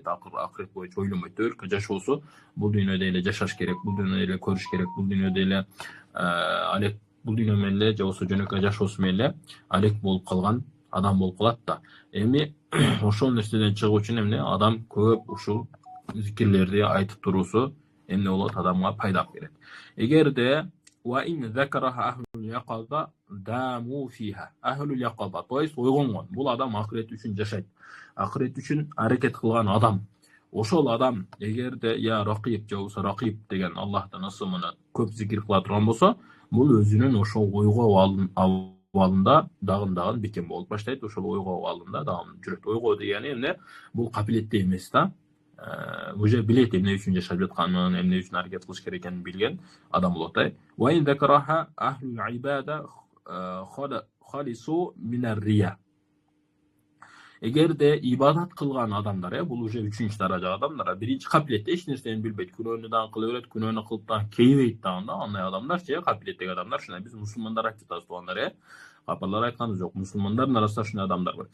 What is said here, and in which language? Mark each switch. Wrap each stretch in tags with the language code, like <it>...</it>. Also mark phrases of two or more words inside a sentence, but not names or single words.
<ky>Акырет боюнча ойлонбойт. Өркө жашоосу бул дүйнөдө эле жашаш керек, бул дүйнөдө эле көрүш керек, бул дүйнөдө эле алек, бул дүйнө менен эле же болбосо жөнөкөй жашоосу менен эле алек болуп калган адам болуп калат да. Эми ошол нерседен чыгуу үчүн эмне? Адам көп ушул зикирлерди айтып туруусу эмне болот? Адамга пайда берет.</ky> <ar>Эгерде وإن ذكره أهل اليقظة دام فيها. أهل اليقظة,</ar> <ru>то есть</ru> <ky>ойгонгон. Бул адам акырет үчүн жашайт. Акырет үчүн аракет кылган адам. Ошол адам эгерде я Ракиб же болбосо Ракиб деген Аллахтын ысымына көп зикир кыла турган болсо, бул өзүнүн ошол ойгоо абалында дагын бекем болуп баштайт. Ошол ойгоо абалында дагы жүрөт. Ойгоо дегени эмне? Бул капилетте эмес да. Уже билет эмне үчүн жашап жатканын, эмне үчүн аракет кылыш керек экенин билген адам болот.</ky> <ar>وإن ذكره أهل العبادة خالصا من الرياء.</ar> <ky>Эгерде ибадат кылган адамдар, бул уже 3-чү даража адамдар, биринчи капилетте эч нерсени билбейт, күнөөнү дагы кыла берет, күнөөнү кылып дагы кейбейт дагы, андай адамдар капилеттеги адамдар, шундай биз мусулмандар айтып жатабыз туугандар, Капалар айтканы жок, мусулмандардын арасында шундай адамдар бар.</ky>